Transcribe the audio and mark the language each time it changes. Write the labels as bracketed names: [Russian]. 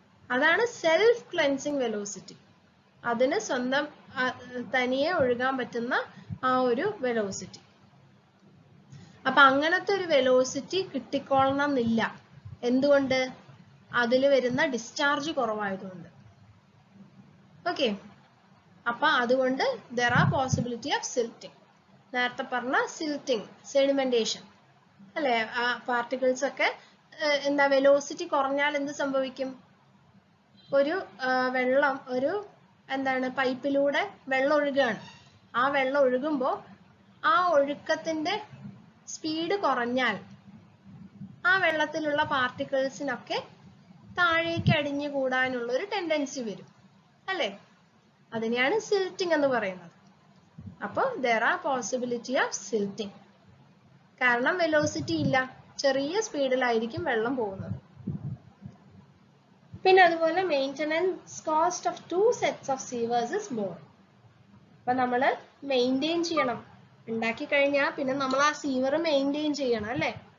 [Malayalam] അതാണ് self cleansing velocity. അതിന് സ്വന്തം തനിയെ ഒഴുകാൻ പറ്റുന്ന ആ ഒരു വെലോസിറ്റി. അപ്പൊ അങ്ങനത്തെ ഒരു വെലോസിറ്റി കിട്ടിക്കൊള്ളണം എന്നില്ല. എന്തുകൊണ്ട്? അതിൽ വരുന്ന ഡിസ്ചാർജ് കുറവായതുകൊണ്ട്. ഓക്കെ, അപ്പൊ അതുകൊണ്ട് [English] there are possibility of silting. [Malayalam] നേരത്തെ പറഞ്ഞ സിൽറ്റിങ്, സെഡിമെന്റേഷൻ അല്ലെ, ആ പാർട്ടിക്കിൾസ് ഒക്കെ എന്താ വെലോസിറ്റി കുറഞ്ഞാൽ എന്ത് സംഭവിക്കും? ഒരു വെള്ളം ഒരു എന്താണ് പൈപ്പിലൂടെ വെള്ളം ഒഴുകുകയാണ്. ആ വെള്ളം ഒഴുകുമ്പോൾ ആ ഒഴുക്കത്തിന്റെ സ്പീഡ് കുറഞ്ഞാൽ ആ വെള്ളത്തിലുള്ള പാർട്ടിക്കിൾസിനൊക്കെ താഴേക്ക് അടിഞ്ഞു കൂടാനുള്ള ഒരു ടെൻഡൻസി വരും അല്ലേ? അതിനെയാണ് സിൽറ്റിംഗ് എന്ന് പറയുന്നത്. അപ്പോൾ [English] there are possibility of silting. [Malayalam] കാരണം വെലോസിറ്റി ഇല്ല, ചെറിയ സ്പീഡിലായിരിക്കും വെള്ളം പോകുന്നത്. പിന്നെ അതുപോലെ [English] Maintenance cost of 2 sets of sievers is more. [Malayalam] അപ്പൊ നമ്മൾ മെയിൻറ്റെയിൻ ചെയ്യണം. ഉണ്ടാക്കി കഴിഞ്ഞാൽ പിന്നെ നമ്മൾ ആ സീവർ മെയിൻറ്റെയിൻ ചെയ്യണം അല്ലേ?